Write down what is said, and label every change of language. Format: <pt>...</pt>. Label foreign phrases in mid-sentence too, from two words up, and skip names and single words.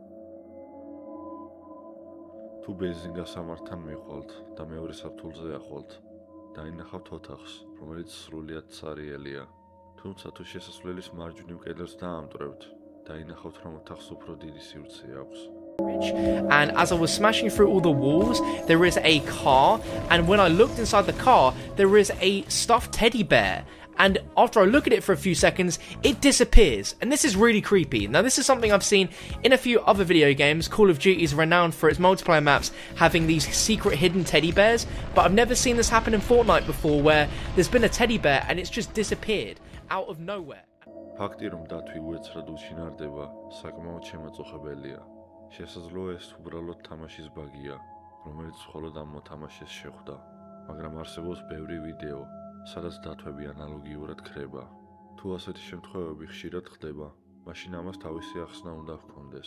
<ka>თუ ბენზინგასამართთან მიხვალთ და მეორე სართულზე ახვალთ, დაინახავთ ოთახს, რომელიც სრულიად ცარიელია. თუმცა თუ შესასვლელის მარჯვნივ კედელს დაამტვრევთ, დაინახავთ, რომ ოთახს უფრო დიდი სივრცე აქვს.</ka> <en>And as I was smashing through all the walls, there is a car, and when I looked inside the car, there is a stuffed teddy bear. And after I look at it for a few seconds, it disappears. And this is really creepy. Now, this is something I've seen in a few other video games. Call of Duty is renowned for its multiplayer maps having these secret hidden teddy bears. But I've never seen this happen in Fortnite before, where there's been a teddy bear and it's just disappeared out of nowhere.</en> <ka>ფაქტი, რომ დათვი უეცრად უჩინარდება, საკმაოდ შემაწუხებელია. შესაძლოა ეს უბრალოდ თამაშის ბაგია, რომელიც მხოლოდ ამ მოთამაშეს შეხვდა. მაგრამ არსებობს ბევრი ვიდეო, სადაც დათვები ანალოგიურად ქრება. თუ ასეთი შემთხვევები ხშირად ხდება, მაშინ ამას თავისი ახსნა უნდა ჰქონდეს.</ka>